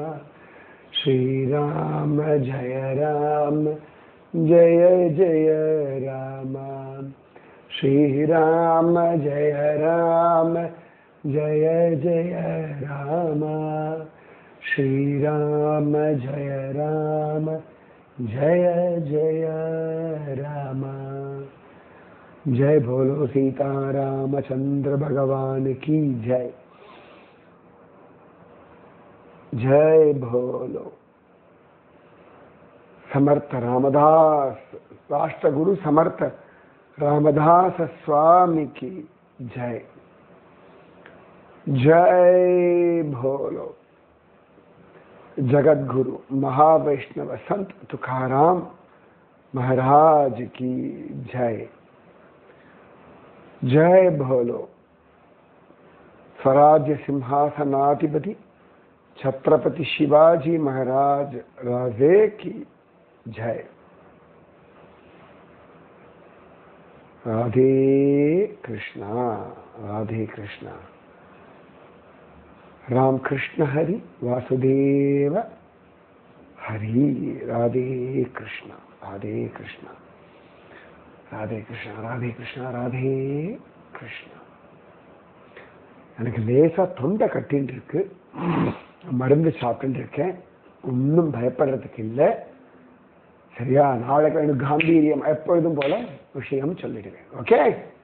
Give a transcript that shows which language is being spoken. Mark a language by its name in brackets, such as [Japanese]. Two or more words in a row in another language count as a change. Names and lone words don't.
[Sanskrit] ஸ்ரீராம ஜய ராம ஜய ஜய ராம. ஸ்ரீராம ஜய ராம ஜய ஜய ராம. ஸ்ரீராம ஜய ராம ஜய ஜய ராம. [Hindi] जय बोलो सीतारामचंद्र भगवान की जय. जय बोलो समर्थ रामदास, राष्ट्रगुरु समर्थ रामदास स्वामी की जय. जय बोलो जगत गुरु महावैष्णव संत तुकाराम महाराज की जय. जय बोलो स्वराज्य सिंहासनाधिपति छत्रपति शिवाजी महाराज राजे की जय. राधे कृष्णा. राधे कृष्णा. राम कृष्ण हरि वासुदेव हरि. राधे कृष्णा. राधे कृष्णा. [Tamil] ராதே கிருஷ்ணா. ராதே கிருஷ்ணா. ராதே கிருஷ்ணா. எனக்கு லேசா தொண்டை கட்டின்னு இருக்கு, மருந்து சாப்பிட்டு இருக்கேன். ஒன்றும் பயப்படுறதுக்கு இல்லை. சரியா? நாளைக்கு எனக்கு காம்பீரியம் எப்பொழுதும் போல விஷயம் சொல்லிடுவேன்.